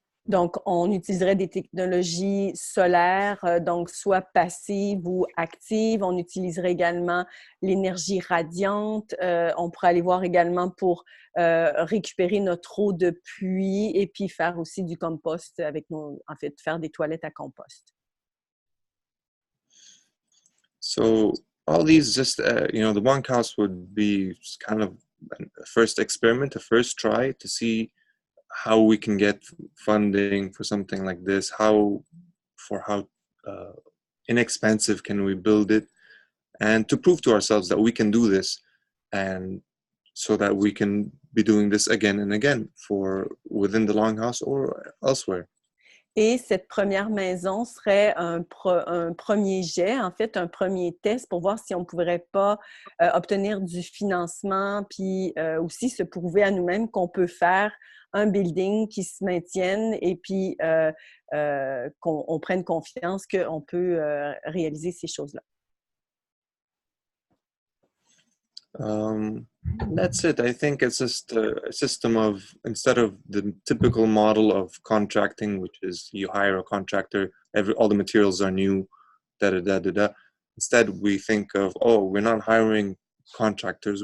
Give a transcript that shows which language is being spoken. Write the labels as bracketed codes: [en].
[fr] Donc, on utiliserait des technologies solaires, donc soit passives ou actives. On utiliserait également l'énergie radiante. On pourrait aller voir également pour récupérer notre eau de pluie et puis faire aussi du compost avec faire des toilettes à compost. [en] So all these just, the bunkhouse would be kind of a first experiment, a first try to see how we can get funding for something like this, how inexpensive can we build it, and to prove to ourselves that we can do this, and so that we can be doing this again and again for within the Longhouse or elsewhere. [fr] Et cette première maison serait un premier jet, en fait, un premier test pour voir si on ne pourrait pas obtenir du financement, puis aussi se prouver à nous-mêmes qu'on peut faire un building qui se maintienne et puis qu'on prenne confiance qu'on peut réaliser ces choses-là. [en] That's it. I think it's just a system of, instead of the typical model of contracting, which is you hire a contractor, all the materials are new, da da da da da. Instead, we think of, oh, we're not hiring contractors.